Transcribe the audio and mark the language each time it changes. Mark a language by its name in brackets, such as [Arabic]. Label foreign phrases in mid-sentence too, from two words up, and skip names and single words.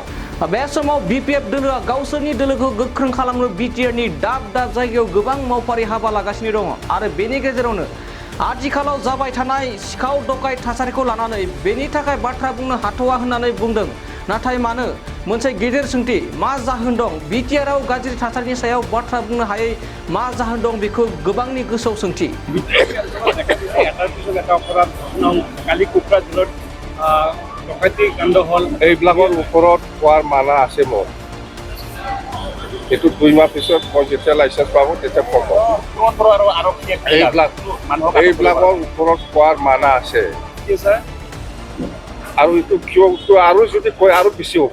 [Bodo] बे समाव बिपिएफ दोलोआ गावसोरनि दोलोखौ गोख्रों खालामनो बिटिआरनि दाब जायगायाव गोबां मावफारि हाबा लागासिनो दङ आरो बेनि गेजेरावनो आथिखालाव जाबाय थानाय सिखाव डकायत थासारिखौ लानानै बेनि थाखाय बाथ्रा बुंनो हाथ'वा होननानै बुंदों। नाथाय मानो? मोनसे गिदिर सोंथि। मा जाहोन दं? बिटिआरआव गाज्रि थासारिनि सायाव बाथ्रा बुंनो हायै मा जाहोन दं बेखौ गोबांनि गोसोआव सोंथि। [Assamese] এইবিলাকৰ ওপৰত কোৱাৰ মানা আছে মোৰ। এইটো 2 মাহ পিছত মই যেতিয়া লাইচেন্স পাব তেতিয়া ক'ব। এইবিলাকৰ ওপৰত কোৱাৰ মানা আছে আৰু এইটো কিয়টো আৰু যদি কয় আৰু বেছি হ'ব।